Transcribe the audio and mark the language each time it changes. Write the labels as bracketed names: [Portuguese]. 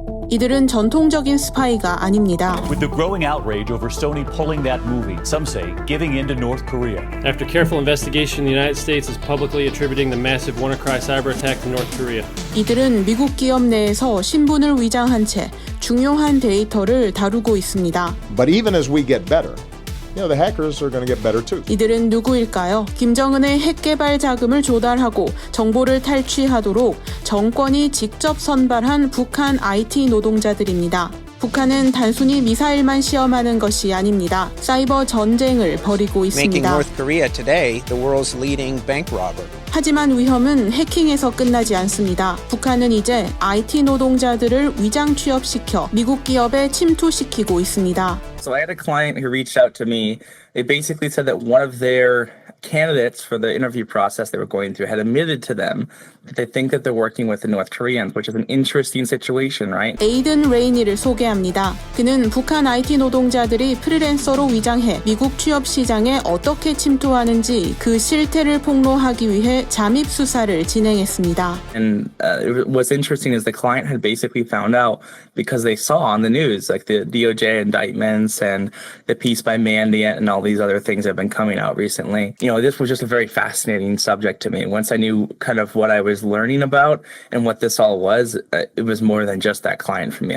[Korean] 이들은 전통적인 스파이가 아닙니다. [English] With the growing outrage over Sony pulling that movie, some say giving in to North Korea. After careful investigation, the United States is publicly attributing the massive WannaCry cyber attack to North Korea. [Korean] 이들은 미국 기업 내에서 신분을 위장한 채 중요한 데이터를 다루고 있습니다. [English] But even as we get better, the hackers are going to get better too. [Korean] 이들은 누구일까요? 김정은의 핵 개발 자금을 조달하고 정보를 탈취하도록 정권이 직접 선발한 북한 IT 노동자들입니다. 북한은 단순히 미사일만 시험하는 것이 아닙니다. 사이버 전쟁을 벌이고 [English] Making [Korean] 있습니다. [English] North Korea today the world's leading bank robber. [Korean] 하지만 위험은 해킹에서 끝나지 않습니다. 북한은 이제 IT 노동자들을 위장 취업시켜 미국 기업에 침투시키고 있습니다. [English] So I had a client who reached out to me. They basically said that one of their candidates for the interview process they were going through had admitted to them that they think that they're working with the North Koreans, which is an interesting situation, right? [Korean] 에이든 레이니를 소개합니다. 그는 북한 IT 노동자들이 프리랜서로 위장해 미국 취업 시장에 어떻게 침투하는지 그 실태를 폭로하기 위해 잠입 수사를 진행했습니다. [English] And what's interesting is the client had basically found out because they saw on the news, like the DOJ indictments and the piece by Mandiant and all these other things that have been coming out recently. This was just a very fascinating subject to me. Once I knew kind of what I was learning about and what this all was, it was more than just that client for me.